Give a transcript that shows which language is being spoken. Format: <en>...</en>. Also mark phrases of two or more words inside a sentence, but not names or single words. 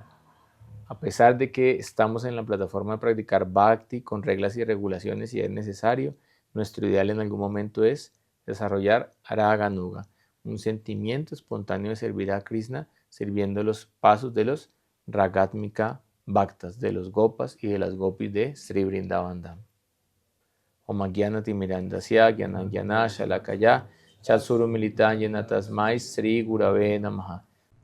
<es>A pesar de que estamos en la plataforma de practicar Bhakti con reglas y regulaciones si es necesario, nuestro ideal en algún momento es desarrollar Raganuga, un sentimiento espontáneo de servir a Krishna, sirviendo los pasos de los</es> <sa>Ragatmika Bhaktas,</sa> <es>de los Gopas y de las Gopis de Sri Vrindavan Dham.</es> <sa>Om Gyana Timirandasya Gyana Gyana Shalakaya Chatsuru Militanya Tasmai Sri Gurave Namaha.</sa>